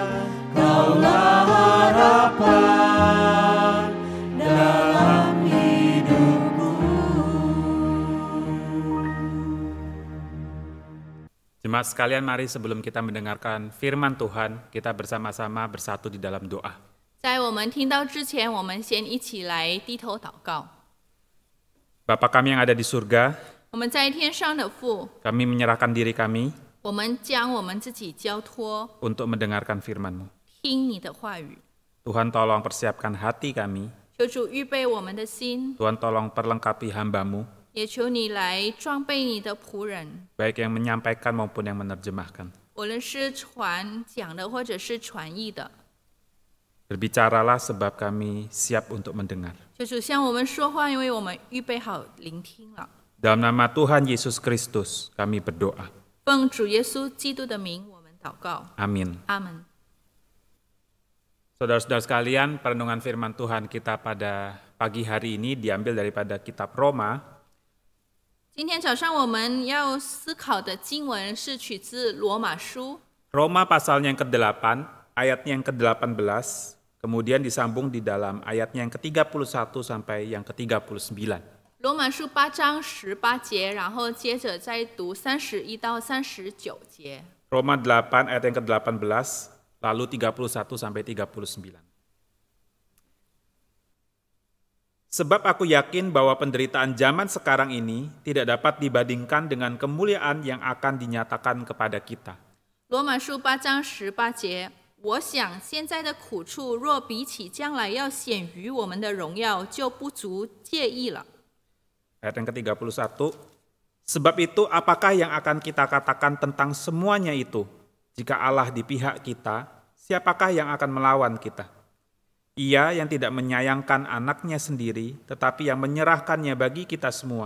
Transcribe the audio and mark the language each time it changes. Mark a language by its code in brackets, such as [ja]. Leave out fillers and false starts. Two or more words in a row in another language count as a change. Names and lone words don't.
[id] Kaulah harapan dalam hidupku. Jemaat sekalian, mari sebelum kita mendengarkan firman Tuhan, kita bersama-sama bersatu di dalam doa. [zh] 在我们听到之前，我们先一起来低头祷告。 [id] Bapa kami yang ada di surga, [zh] 我们在天上的父， [id] kami menyerahkan diri kami [zh] 我们将我们自己交托， [id] untuk mendengarkan firman-Mu. [zh] 听你的话语。 [id] Tuhan tolong persiapkan hati kami, [zh] 求主预备我们的心， [id] Tuhan tolong perlengkapi hamba-Mu, [zh] 也求你来装备你的仆人， [id] baik yang menyampaikan maupun yang menerjemahkan. [zh] 无论是传讲的或者是传译的。 [id] Berbicaralah sebab kami siap untuk mendengar. [zh] 求主向我们说话，因为我们预备好聆听了。 [id] Dalam nama Tuhan Yesus Kristus kami berdoa. [zh] 奉主耶稣基督的名，我们祷告。 [id] Amin. [zh] 阿门。 [id] Saudara-saudara sekalian, perenungan firman Tuhan kita pada pagi hari ini diambil daripada kitab Roma [zh] 今天早上我们要思考的经文是取自罗马书 [id] Roma pasalnya yang ke-8, ayatnya yang ke-18, kemudian disambung di dalam ayatnya yang ke-31 sampai yang ke-39. [zh] 罗马书8章18节，然后接着再读31到39节。 [id] Roma 8 ayat yang ke-18, lalu 31 sampai 39. Sebab aku yakin bahwa penderitaan zaman sekarang ini tidak dapat dibandingkan dengan kemuliaan yang akan dinyatakan kepada kita. [zh] 罗马书8章18节，我想现在的苦处若比起将来要显于我们的荣耀，就不足介意了。 [id] Ayat yang ke-31, sebab itu apakah yang akan kita katakan tentang semuanya itu? Jika Allah di pihak kita, siapakah yang akan melawan kita? Ia yang tidak menyayangkan anaknya sendiri, tetapi yang menyerahkannya bagi kita semua.